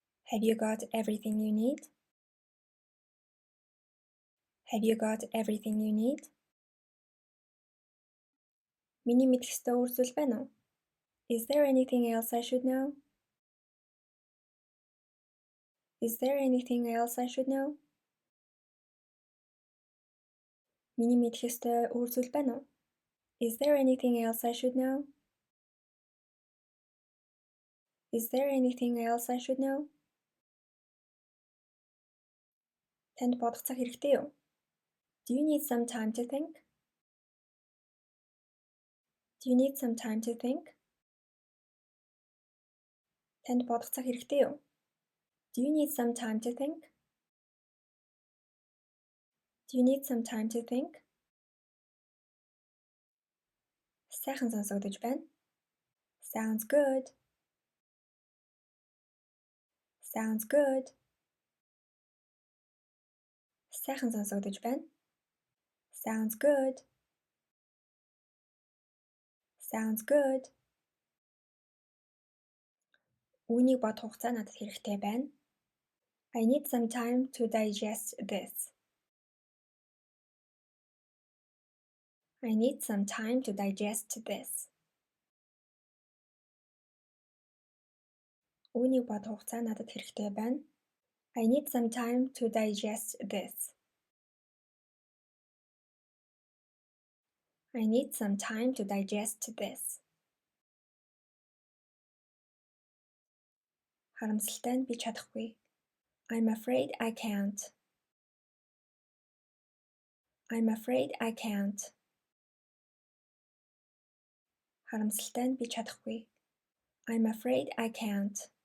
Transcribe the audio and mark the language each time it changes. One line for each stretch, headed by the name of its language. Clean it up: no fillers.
English: Have you got everything you need? Have you got everything you need?
Mongolian: Миний мэдэх ёстой өөр зүйл байна уу?
English: Is there anything else I should know? Is there anything else I should know?
Mongolian: Миний мэдэх ёстой өөр зүйл байна уу?
English: Is there anything else I should know? Is there anything else I should know?
Mongolian: Танд бодох цаг хэрэгтэй юу?
English: Do you need some time to think? Do you need some time to think?
Mongolian: Танд бодох цаг хэрэгтэй юу?
English: Do you need some time to think? Do you need some time to think?
Mongolian: Сайхан сонсогдож байна.
English: Sounds good. Sounds good.
Mongolian: Сайхан сонсогдож байна.
English: Sounds good. Sounds good.
Mongolian: Үүнийг бодох хугацаа надад хэрэгтэй байна.
English: I need some time to digest this. I need some time to digest this.
Mongolian: Үүнийг бодох хугацаа надад хэрэгтэй байна.
English: I need some time to digest this. I need some time to digest this.
Mongolian: Харамсалтай нь би чадахгүй.
English: I'm afraid I can't. I'm afraid I can't.
Mongolian: Харамсалтай нь би чадахгүй.
English: I'm afraid I can't.